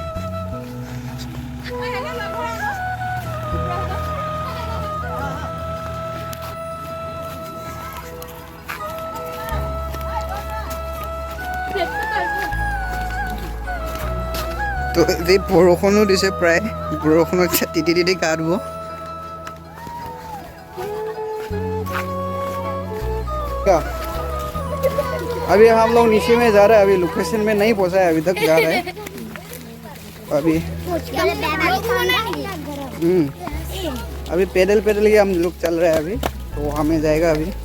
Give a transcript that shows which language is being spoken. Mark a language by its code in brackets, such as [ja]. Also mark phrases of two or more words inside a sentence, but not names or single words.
[as] তো এই বৰষুণো দিছে প্ৰায় বৰষুণত তিতি তিতি গা ধুব [hi] अभी हम लोग नीचे में जा रहे हैं अभी लोकेशन में नहीं पहुंचा है अभी तक जा रहे हैं अभी अभी पैदल पैदल ही हम लोग चल रहे हैं अभी तो वहाँ में जाएगा अभी